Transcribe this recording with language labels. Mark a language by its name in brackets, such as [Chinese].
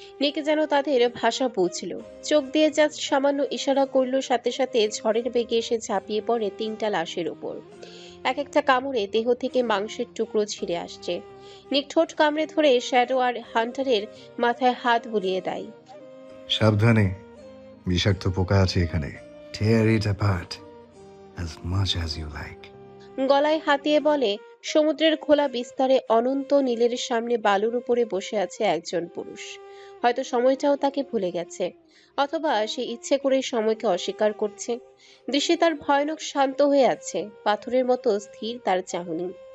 [Bangla] নিক যেন তাদের ভাষা বুঝল। চোখ দিয়ে জাস্ট সামান্য ইশারা করলো, সাথে সাথে ঝড়ের বেগে এসে ঝাঁপিয়ে পড়ে 3টা লাশের উপর। এক একটা কামড়ে দেহ থেকে মাংসের টুকরো ছিঁড়ে আসছে। নিক ঠোঁট কামড়ে ধরে শ্যাডো আর হান্টারের মাথায় হাত বুলিয়ে দেয়। সাবধানে, বিষাক্ত পোকা আছে এখানে। [English] Tear it apart as much as you like. [Bangla] গলায় হাতিয়ে বলে, সমুদ্রের খোলা বিস্তারে অনন্ত নীলের সামনে বালুর উপরে বসে আছে একজন পুরুষ। হয়তো সময়টাও তাকে ভুলে গেছে, অথবা সে ইচ্ছে করে সময়কে অস্বীকার করছে। দৃশ্যে তার ভয়ানক শান্ত হয়ে আছে, পাথরের মতো স্থির তার চাহনি।